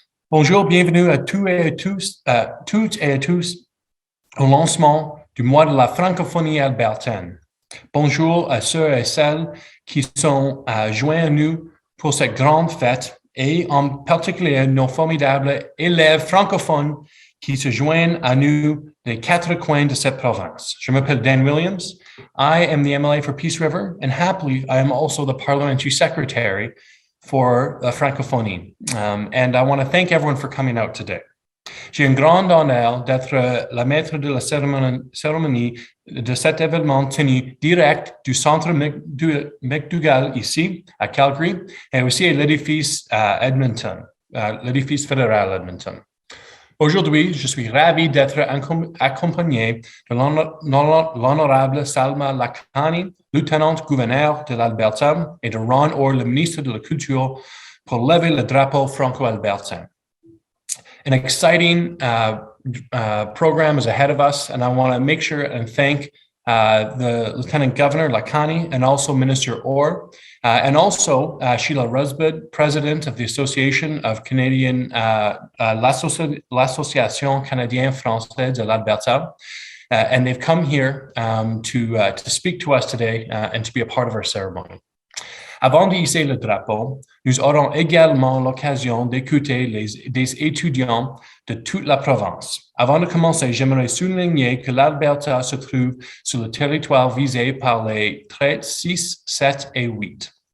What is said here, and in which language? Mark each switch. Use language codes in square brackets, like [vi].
[fr] Bonjour, bienvenue à toutes et à tous au lancement du mois de la francophonie albertaine. Bonjour à ceux et celles qui sont joints à nous pour cette grande fête, et en particulier nos formidables élèves francophones qui se joignent à nous des quatre coins de cette province. Je m'appelle Dan Williams. [en] I am the MLA for Peace River, and happily, I am also the Parliamentary Secretary for Francophonie. And I want to thank everyone for coming out today. [fr] J'ai un grand honneur d'être la maître de la cérémonie de cet événement tenu direct du centre McDougall ici, à Calgary, et aussi à l'édifice Edmonton, l'édifice fédéral Edmonton. Aujourd'hui, je suis ravi d'être accompagné de l'honorable Salma Lakhani, lieutenant-gouverneur de l'Alberta, et de Ron Orr, le ministre de la Culture, pour lever le drapeau franco-albertain. [en] An exciting program is ahead of us, and I want to make sure and thank the Lieutenant Governor Lakhani and also Minister Orr, and also Sheila Rusbud, President of the Association of Canadian, l'Association Canadienne-Française de l'Alberta, and they've come here to speak to us today and to be a part of our ceremony. [fr] Avant de hisser le drapeau, nous aurons également l'occasion d'écouter des étudiants de toute la province. Avant de commencer, j'aimerais souligner que l'Alberta se trouve sur le territoire visé par les traits 6, 7 et 8.